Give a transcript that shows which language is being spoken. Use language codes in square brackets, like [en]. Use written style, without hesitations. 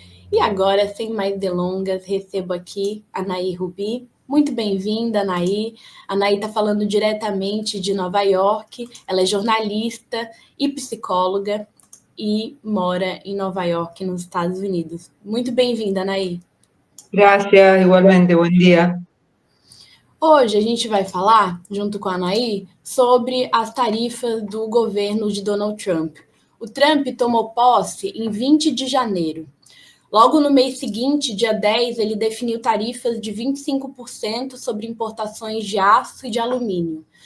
[pt] E agora, sem mais delongas, recebo aqui a Anaí Rubim. Muito bem-vinda, Anaí. A Anaí está falando diretamente de Nova York. Ela é jornalista e psicóloga e mora em Nova York, nos Estados Unidos. Muito bem-vinda, Anaí. [es] Gracias, igualmente, buen día. [pt] Hoje a gente vai falar, junto com a Anaí, sobre as tarifas do governo de Donald Trump. O Trump tomou posse em 20 de janeiro. Logo no mês seguinte, dia 10, ele definiu tarifas de 25% sobre importações de aço e de alumínio.